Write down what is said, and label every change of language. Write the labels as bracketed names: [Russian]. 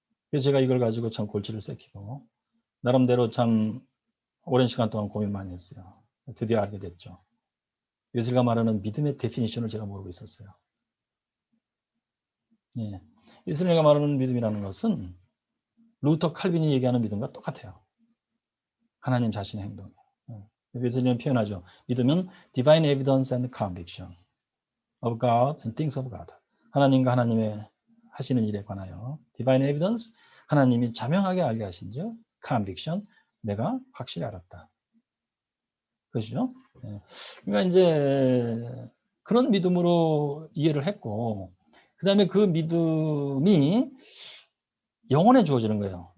[Korean] 그래서 제가 이걸 가지고 참 골치를 새기고, 나름대로 참 오랜 시간 동안 고민 많이 했어요. 드디어 알게 됐죠. 웨슬리가 말하는 믿음의 데피니션을 제가 모르고 있었어요. 예. 웨슬리가 말하는 믿음이라는 것은 루터 칼빈이 얘기하는 믿음과 똑같아요. 하나님 자신의 행동. 웨슬리는 표현하죠. 믿음은 [English] divine evidence and conviction of God and things of God. [Korean] 하나님과 하나님의 하시는 일에 관하여 divine evidence, 하나님이 자명하게 알게 하신 즉 conviction, 내가 확실히 알았다. 그렇죠? 그러니까 이제 그런 믿음으로 이해를 했고, 그 다음에 그 믿음이 영혼에 주어지는 거예요.